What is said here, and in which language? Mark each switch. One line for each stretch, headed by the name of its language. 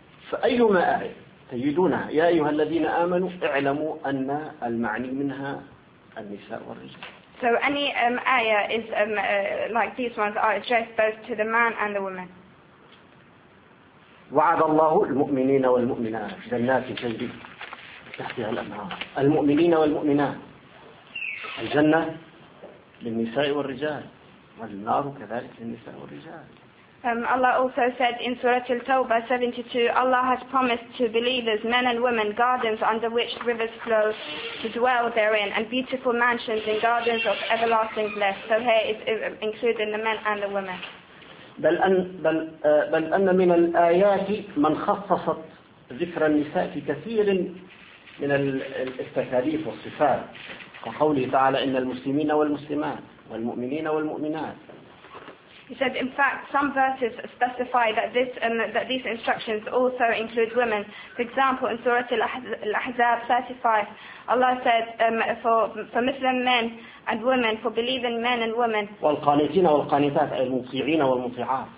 Arabic: فأيما آية تجدونها يا أيها الذين آمنوا اعلموا أن المعني منها النساء والرجال.
English: So any ayah is like these ones are addressed both to the man and the woman.
Arabic: وعد الله المؤمنين والمؤمنات جنات تجري تحتها الأنهار. المؤمنين والمؤمنات الجنة للنساء والرجال والنار كذلك للنساء والرجال.
English: Allah also said in Surah Al-Tawbah 72, Allah has promised to believers, men and women, gardens under which rivers flow to dwell therein, and beautiful mansions and gardens of everlasting bliss. So here it's including the men and the women.
Arabic: بل أن من الآيات من خصصت ذكر النساء في كثير من التكاليف والصفات كقوله تعالى إن المسلمين والمسلمات والمؤمنين والمؤمنات.
English: He said, in fact, some verses specify that this that these instructions also include women. For example, in Surah Al-Ahzab 35, Allah said, for Muslim men and women, for believing men and women.
Arabic: والقانتين والقانتات أي المطيعين والمطيعات.